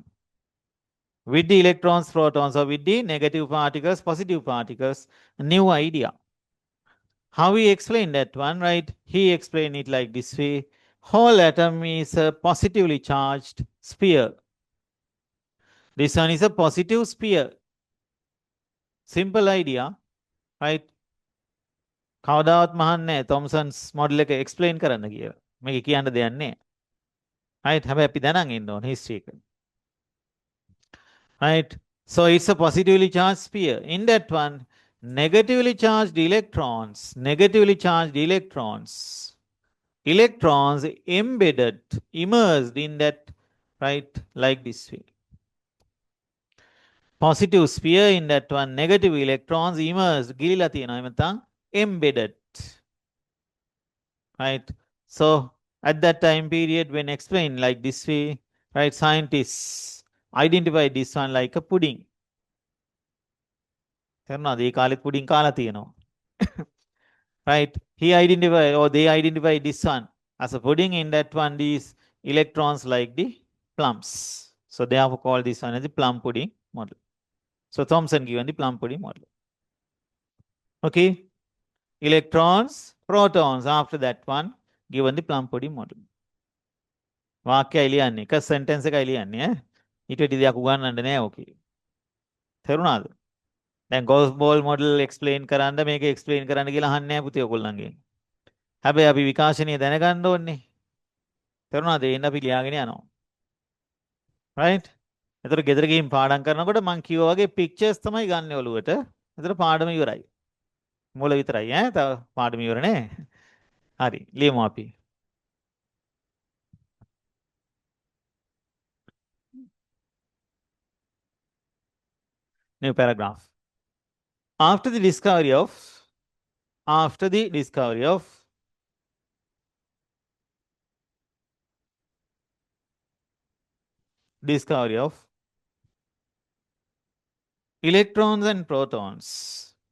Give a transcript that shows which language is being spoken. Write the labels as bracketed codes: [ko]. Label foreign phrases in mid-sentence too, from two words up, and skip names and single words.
[en] With the electrons, protons, or with the negative particles, positive particles, a new idea. How he explained that one, right? He explained it like this way. Whole atom is a positively charged sphere. This one is a positive sphere. Simple idea, right? [si] කවදාවත් මහන්නේ [en] Thomson's model [si] එක එක්ස්ප්ලেইন කරන්න කියලා. මේක කියන්න දෙයක් නැහැ. right? හැබැයි අපි දැනන් ඉන්න ඕන history එක. [en] right? So it's a positively charged sphere. In that one, negatively charged electrons, electrons embedded, immersed in that, right, like this way. Positive sphere in that one, negative electrons immersed, [si] ගිලිලා තියෙනවා එමෙතන embedded. [en] Right? So at that time period when explained like this way, right, scientists identify this one like a pudding. [si] තේරුණාද? ඒ කාලෙත් පුඩින් කාලා තියෙනවා. [en] right? He identified or they identify this one as a pudding. In that one, these electrons like the plums. So they have called this one as the plum pudding model. So Thomson given the plum pudding model. Okay. Electrons, protons after that one given the plum pudding model. [si] වාක්‍යය ලියන්නේ එක sentence එකයි ලියන්නේ ඈ. ඊට වැඩි දෙයක් උගන්වන්න නෑ ඕකේ. තේරුණාද? දැන් [en] golf ball model explain [si] කරන්න මේක explain කරන්න කියලා අහන්නේ නෑ පුතේ ඔයගොල්ලන්ගෙන්. හැබැයි අපි විකාශනීය දැනගන්න ඕනේ. තේරුණාද? එන්න අපි ලියාගෙන යනවා. right? එතකොට ගෙදර ගිහින් පාඩම් කරනකොට මම කිව්වා වගේ pictures තමයි ගන්න ඔළුවට. එතකොට පාඩම ඉවරයි. මුල විතරයි ඈ. තව පාඩම ඉවර නෑ. හරි. ලියමු අපි. [en] New paragraph. After the discovery of electrons and protons.